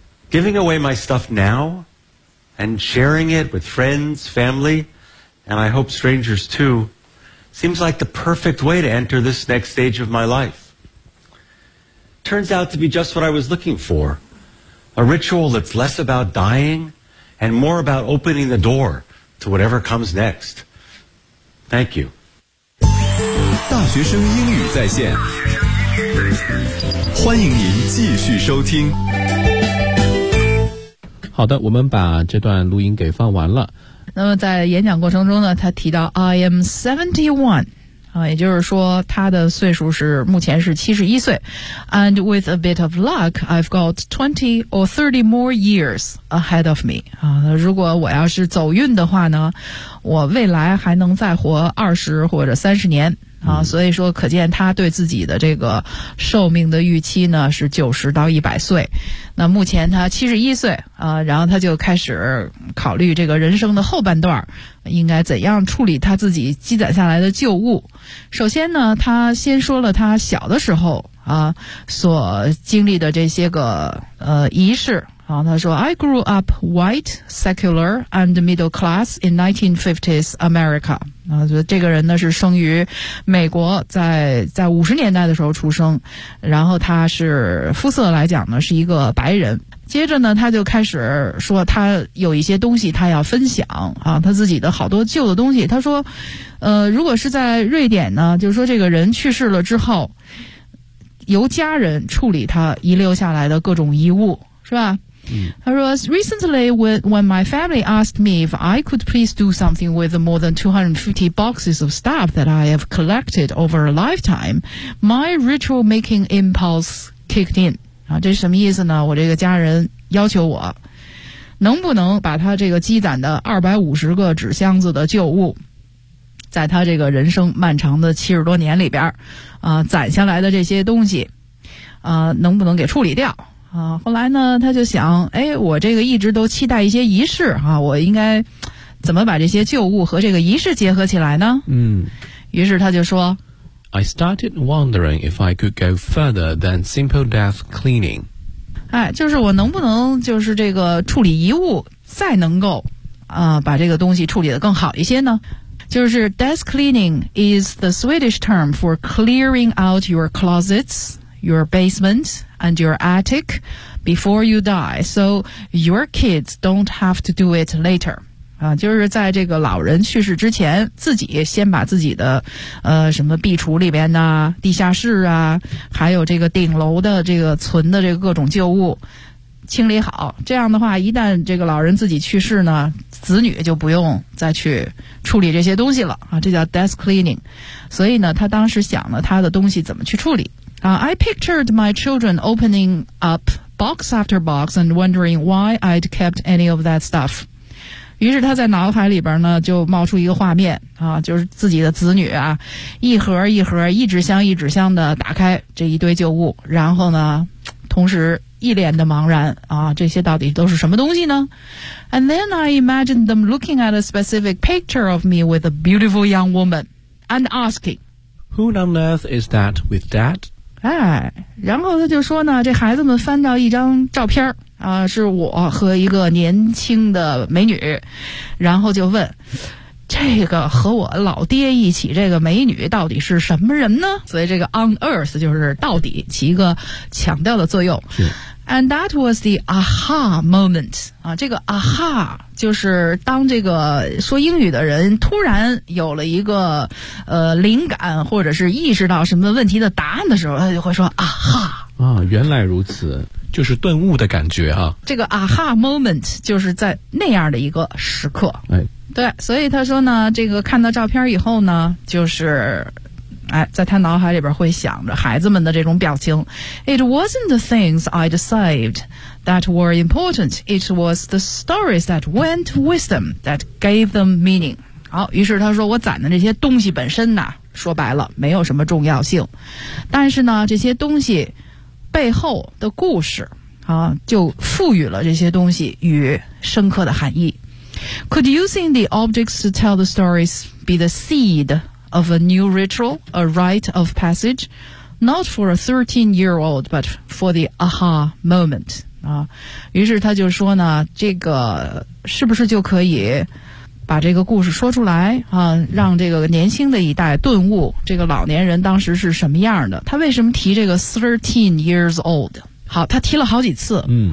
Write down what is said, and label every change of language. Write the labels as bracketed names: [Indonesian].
[English] Giving away my stuff now and sharing it with friends, family, and I hope strangers too, seems like the perfect way to enter this next stage of my life. Turns out to be just what I was looking for. A ritual that's less about dying and more about opening the door to whatever comes next. Thank you. [Chinese] 大学生英语在线，欢迎您继续收听。好的，我们把这段录音给放完了。那么在演讲过程中呢，他提到 [English] I am 71， [Chinese] 也就是说他的岁数是目前是71岁。 [English] And with a bit of luck, I've got 20 or 30 more years ahead of me. [Chinese] 如果我要是走运的话呢，我未来还能再活20或者30年。所以说可见他对自己的这个寿命的预期呢是90到100岁。那目前他71岁然后他就开始考虑这个人生的后半段应该怎样处理他自己积攒下来的旧物。首先呢他先说了他小的时候所经历的这些个仪式。然后他说 [English] I grew up white, secular and middle class in 1950s America. [Chinese] 这个人呢是生于美国在50年代的时候出生，然后他是肤色来讲呢是一个白人。接着呢他就开始说他有一些东西他要分享他自己的好多旧的东西。他说如果是在瑞典呢，就是说这个人去世了之后由家人处理他遗留下来的各种遗物，是吧。他说 [English] recently when my family asked me if I could please do something with the more than 250 boxes of stuff that I have collected over a lifetime, my ritual making impulse kicked in. [Chinese] 这是什么意思呢？我这个家人要求我能不能把他这个积攒的250个纸箱子的旧物在他这个人生漫长的70多年里边攒下来的这些东西能不能给处理掉。后来呢他就想诶，我这个一直都期待一些仪式我应该怎么把这些旧物和这个仪式结合起来呢。于是他就说 [English] I started wondering if I could go further than simple death cleaning. [Chinese] 就是我能不能就是这个处理遗物再能够把这个东西处理得更好一些呢。就是 [English] death cleaning is the Swedish term for clearing out your closets, your basement,and your attic before you die, so your kids don't have to do it later. [Chinese] 就是在这个老人去世之前自己先把自己的什么壁橱里边呢地下室啊还有这个顶楼的这个存的这个各种旧物清理好，这样的话一旦这个老人自己去世呢子女就不用再去处理这些东西了这叫 death cleaning. 所以呢他当时想了他的东西怎么去处理。 [English] I pictured my children opening up box after box and wondering why I'd kept any of that stuff. [Chinese] 于是他在脑海里边呢就冒出一个画面啊，就是自己的子女啊，一盒一盒一纸箱一纸箱的打开这一堆旧物，然后呢同时一脸的茫然啊，这些到底都是什么东西呢？ [English] And then I imagined them looking at a specific picture of me with a beautiful young woman and asking, Who on earth is that with that? [Chinese] 哎，然后他就说呢，这孩子们翻到一张照片啊，是我和一个年轻的美女，然后就问这个和我老爹一起这个美女到底是什么人呢？所以这个 on earth 就是到底起一个强调的作用。是。 [English] And that was the aha moment. [Chinese] 啊，这个 aha 就是当这个说英语的人突然有了一个灵感或者是意识到什么问题的答案的时候，他就会说 aha。啊，原来如此。就是顿悟的感觉啊，这个 aha moment 就是在那样的一个时刻。哎，对，所以他说呢，这个看到照片以后呢，就是哎，在他脑海里边会想着孩子们的这种表情。 [English] It wasn't the things I'd saved that were important, it was the stories that went with them that gave them meaning. [Chinese] 好，于是他说我攒的这些东西本身呢，说白了没有什么重要性，但是呢这些东西背后的故事啊，就赋予了这些东西与深刻的含义。 [English] Could using the objects to tell the stories be the seed of a new ritual, a rite of passage, not for a 13-year-old, but for the aha moment? [Chinese] 啊，于是他就说呢，这个是不是就可以把这个故事说出来啊，让这个年轻的一代顿悟这个老年人当时是什么样的，他为什么提这个 [English] 13 years old。 [Chinese] 好，他提了好几次，嗯，